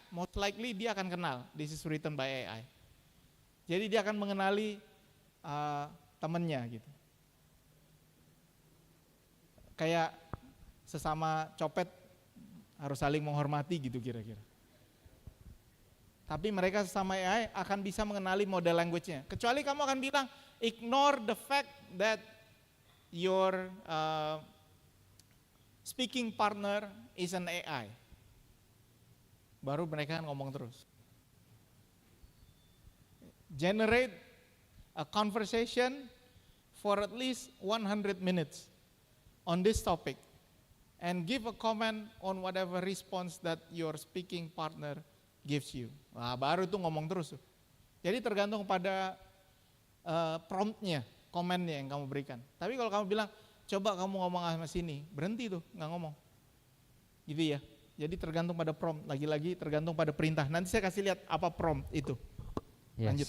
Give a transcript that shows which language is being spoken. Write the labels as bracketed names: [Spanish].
[English] Most likely [Indonesian] dia akan kenal, [English] this is written by AI. [Indonesian] Jadi dia akan mengenali temennya gitu. Kayak sesama copet harus saling menghormati gitu kira-kira. Tapi mereka sesama AI akan bisa mengenali model language-nya. Kecuali kamu akan bilang, [English] ignore the fact that your speaking partner is an AI. [Indonesian] Baru mereka ngomong terus. [English] Generate a conversation for at least 100 minutes on this topic. And give a comment on whatever response that your speaking partner gives you. [Indonesian] Nah, baru itu ngomong terus. Jadi tergantung pada promptnya, komennya yang kamu berikan. Tapi kalau kamu bilang, coba kamu ngomong sama sini, berhenti tuh, nggak ngomong. Gitu ya. Jadi tergantung pada prompt, lagi-lagi tergantung pada perintah. Nanti saya kasih lihat apa prompt itu. Lanjut.